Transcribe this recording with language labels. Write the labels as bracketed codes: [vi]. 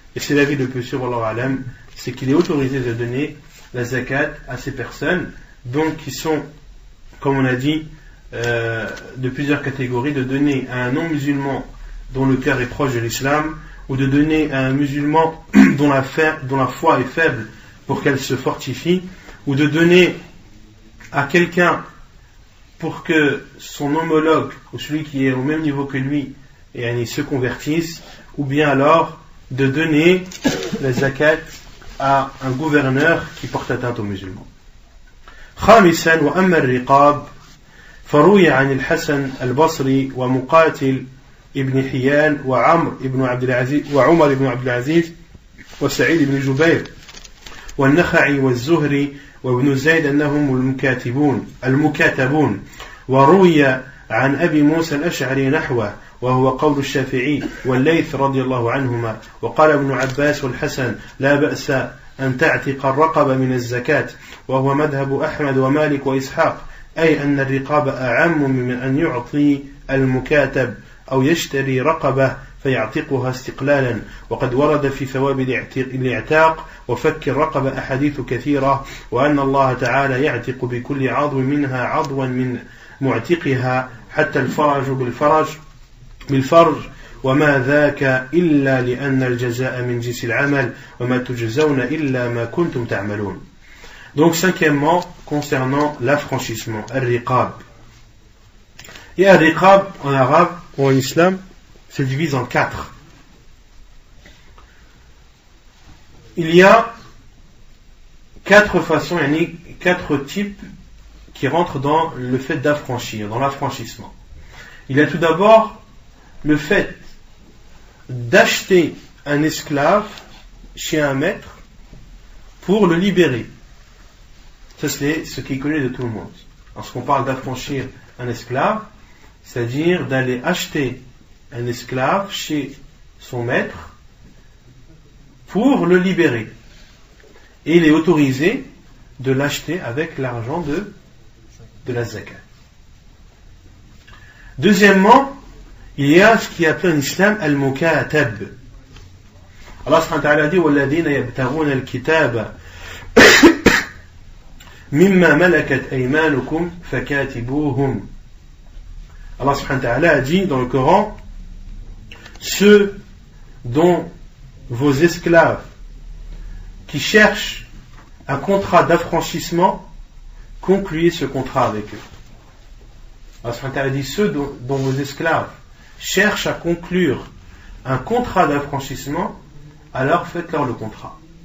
[fr] Et c'est l'avis le plus sûr, wallahu a'lam, c'est qu'il est autorisé de donner la zakat à ces personnes, donc qui sont, comme on a dit, de plusieurs catégories, de donner à un non-musulman dont le cœur est proche de l'islam, ou de donner à un musulman dont la foi est faible pour qu'elle se fortifie, ou de donner à quelqu'un pour que son homologue, ou celui qui est au même niveau que lui, se convertisse, ou bien alors de donner la zakat à un gouverneur qui porte atteinte aux musulmans. [ar] خامسا وأما الرقاب فروي عن الحسن البصري ومقاتل ابن حيان وعمر بن عبد العزيز وسعيد بن جبير والنخعي والزهري وابن زيد أنهم المكاتبون وروي عن أبي موسى الأشعري نحوه وهو قول الشافعي والليث رضي الله عنهما وقال ابن عباس والحسن لا بأس أن تعتق الرقبة من الزكاة وهو مذهب أحمد ومالك وإسحاق أي أن الرقاب أعم من أن يعطي المكاتب أو يشتري رقبة فيعتقها استقلالا وقد ورد في ثواب الاعتاق وفك الرقبة أحاديث كثيرة وأن الله تعالى يعتق بكل عضو منها عضوا من معتقها حتى الفرج بالفرج وما ذاك إلا لأن الجزاء من جنس العمل وما تجزون إلا ما كنتم تعملون. [fr] Donc cinquièmement, concernant l'affranchissement, al-riqab. Et al-riqab en arabe ou en islam se divise en 4. Il y a 4 façons, 4 types qui rentrent dans le fait d'affranchir, dans l'affranchissement. Il y a tout d'abord le fait d'acheter un esclave chez un maître pour le libérer. Ça, c'est ce qui est connu de tout le monde. Lorsqu'on parle d'affranchir un esclave, c'est-à-dire d'aller acheter un esclave chez son maître pour le libérer. Et il est autorisé de l'acheter avec l'argent de la zakat. Deuxièmement, il y a ce qui est appelé en islam al-mukatab. [ar] Allah subhanahu wa ta'ala dit وَالَّذِينَ يَبْتَغُونَ الْكِتَابَ مِمَّا مَلَكَتْ أَيْمَانُكُمْ فَكَاتِبُوهُمْ. [fr] Allah subhanahu wa ta'ala a dit dans le Coran, ceux dont vos esclaves qui cherchent un contrat d'affranchissement, concluez ce contrat avec eux. Allah subhanahu wa ta'ala dit ceux dont vos esclaves cherchent à conclure un contrat d'affranchissement, alors faites-leur le contrat.